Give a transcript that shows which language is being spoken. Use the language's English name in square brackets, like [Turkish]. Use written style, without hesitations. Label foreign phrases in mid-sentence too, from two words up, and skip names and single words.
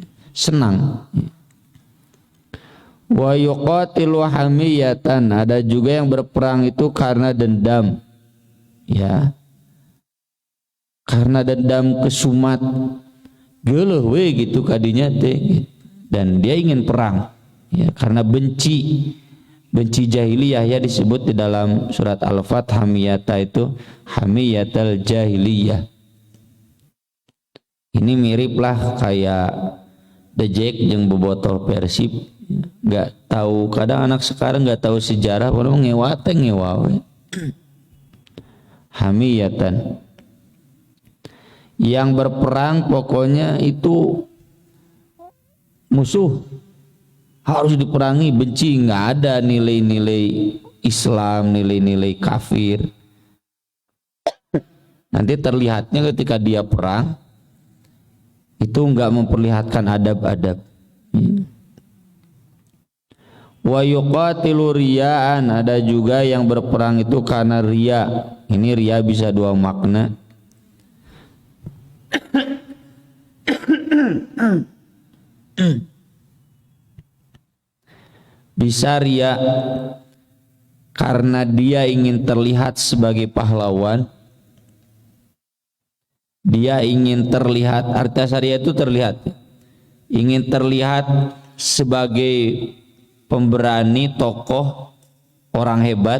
[Indonesian] Senang, ya. [Arabic] ويقاتل حمية, [Indonesian] ada juga yang berperang itu karena dendam, ya, karena dendam kesumat [Sundanese] geuleuh we gitu kadinya teh, [Indonesian] dan dia ingin perang, ya, karena benci jahiliyah, ya, disebut di dalam surat Al-Fat hamiyata itu [Arabic] حمية الجاهلية. [Indonesian] Ini miriplah kayak bejek yang bebotol Persib, nggak tahu, kadang anak sekarang nggak tahu sejarah, padahal [Sundanese] ngewa we. [Arabic] حمية, [Indonesian] yang berperang pokoknya itu musuh harus diperangi, benci, nggak ada nilai-nilai Islam, nilai-nilai kafir. Nanti terlihatnya ketika dia perang itu nggak memperlihatkan adab-adab. [Arabic] ويقاتل رياءً, [Indonesian] ada juga yang berperang itu karena riya. Ini riya bisa dua makna. Bisa riya karena dia ingin terlihat sebagai pahlawan, dia ingin terlihat, arti riya itu terlihat, ingin terlihat sebagai pemberani, tokoh, orang hebat.